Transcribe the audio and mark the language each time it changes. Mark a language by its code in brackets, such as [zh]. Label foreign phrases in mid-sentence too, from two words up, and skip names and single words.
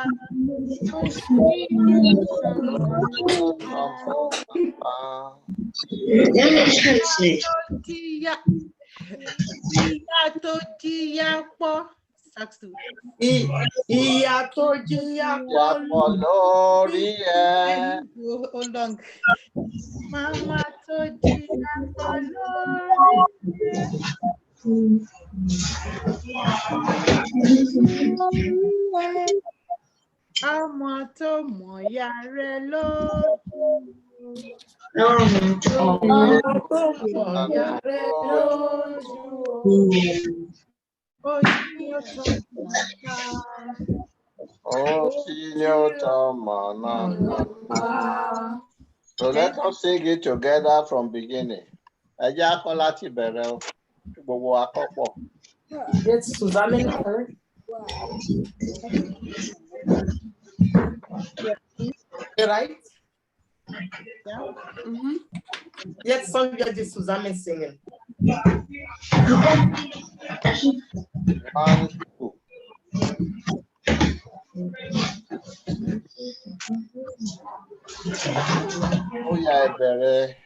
[yo] Ìyá tó jìyà pọ̀. Ìyá tó jìyà pọ̀ lórí ẹ. [en] Hold on. [yo] Mama tó jìyà pọ̀ lórí ẹ. Ọmọ tó mọ̀ yà rẹ lójú. Ọmọ tó mọ̀ yà rẹ lójú. [en] So let us sing it together from beginning. [yo] Ẹ jẹ́ á kọ́ láti bẹ̀rẹ̀ o, gbogbo àkọ́pọ̀. [de] Jetzt zusammen. Bereit? [en] Yeah. Yet song you just Suzanne singing. 1, 2. [yo] Ó yá ẹ bẹ̀rẹ̀.